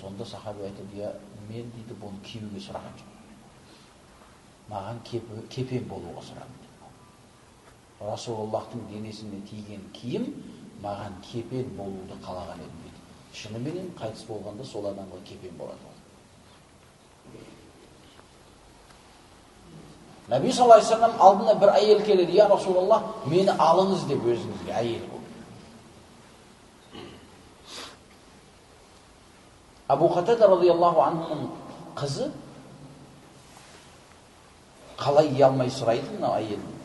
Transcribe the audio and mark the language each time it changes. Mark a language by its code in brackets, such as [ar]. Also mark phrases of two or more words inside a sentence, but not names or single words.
[kk] Сонда сахаби айтады: Я мен дейді бұны киюге сұраған жоқ. Маған кепен болуға сұрадым деп. Расулаллахтың денесіне тиген киім маған кепен болуды қалаған едім дейді. Шынымен қайтыс болғанда сол адамға кепен болады. Наби [ar] صلى الله عليه وسلم [kk] алдына бір әйел келеді: [ar] يا رسول الله, [kk] мені алыңыз деп өзіңізге. Әйел бұл. Абу Қатада [ar] رضي الله عنه [kk] қызы қалай ұялмай сұрайды мына әйел дейді.